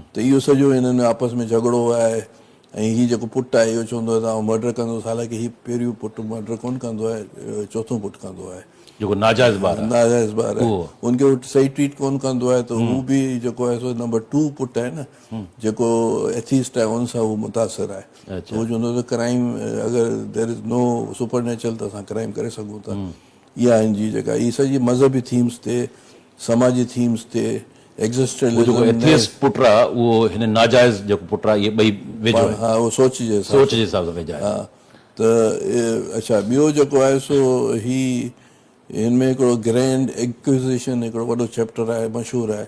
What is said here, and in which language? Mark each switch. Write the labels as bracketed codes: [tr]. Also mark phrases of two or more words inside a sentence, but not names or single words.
[sd] त इहो सॼो हिननि आपस में झगड़ो आहे ऐं हीउ जेको पुटु आहे इहो चवंदो आहे त आउं मर्डर कंदुसि, हालांकि हीउ पहिरियों पुटु मर्डर कोन कंदो आहे, चोथों पुटु कंदो आहे जेको नाजाइज़ ॿार आहे। नाजाइज़ ॿार आहे। हुनखे हू सही ट्रीट कोन कंदो आहे त हू बि जेको आहे सो नंबर 2 पुटु आहे न जेको एथीस्ट आहे उन सां उहो मुतासिर आहे। त उहो चवंदो त क्राइम अगरि [en] there is no super natural [sd] त असां क्राइम करे सघूं था। इहा हिन जी जेका हीअ सॼी मज़हबी थीम्स ते, समाजी थीम्स ते, जेको एथियस्ट पुटु आहे उहो हिन नाजाइज़ जेको पुटु आहे इहे ॿई वेझो आहे। हा, उहो सोच जे हिसाब सां वेझा आहे। हा, त अच्छा ॿियो जेको आहे सो हिन में हिकिड़ो [en] grand acquisition [sd] हिकिड़ो वॾो चैप्टर आहे, मशहूरु आहे।